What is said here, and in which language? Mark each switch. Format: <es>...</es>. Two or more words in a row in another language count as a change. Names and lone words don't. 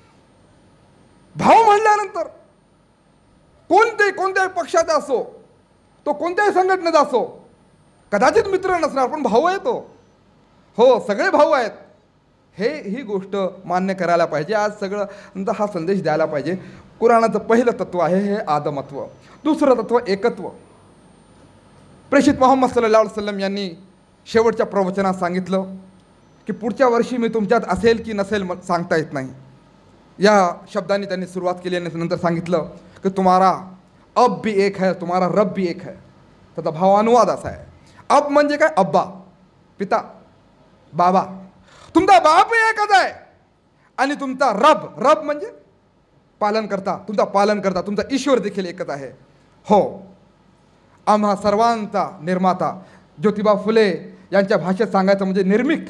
<mr>भाऊ म्हणल्यानंतर कोणत्याही पक्षाचा असो, तो कोणत्याही संघटनेचा असो, कदाचित मित्र नसणार पण भाऊ आहे तो. हो, सगळे भाऊ आहेत. ही गोष्ट मान्य करायला पाहिजे. आज सगळं हा संदेश द्यायला पाहिजे. कुराणाचं पहिलं तत्व आहे हे आदमत्व. दुसरं तत्व एकत्व. प्रेषित मोहम्मद</mr> <ar>صلى الله عليه وسلم</ar> <mr>यांनी शेवटच्या प्रवचनात सांगितलं की पुढच्या वर्षी मी तुमच्यात असेल की नसेल सांगता येत नाही. या शब्दांनी त्यांनी सुरुवात केली आणि नंतर सांगितलं की</mr> <hi>तुम्हारा अब भी एक है, तुम्हारा रब भी एक है.</hi> <mr>त्याचा भावानुवाद असा आहे. अब म्हणजे काय? अब्बा, पिता, बाबा. तुमचा बाप एकच आहे आणि तुमचा रब म्हणजे पालन करता, तुमचा ईश्वर देखील एकच आहे. हो, आम्हा सर्वांचा निर्माता ज्योतिबा फुले यांच्या भाषेत सांगायचं म्हणजे निर्मिक.</mr>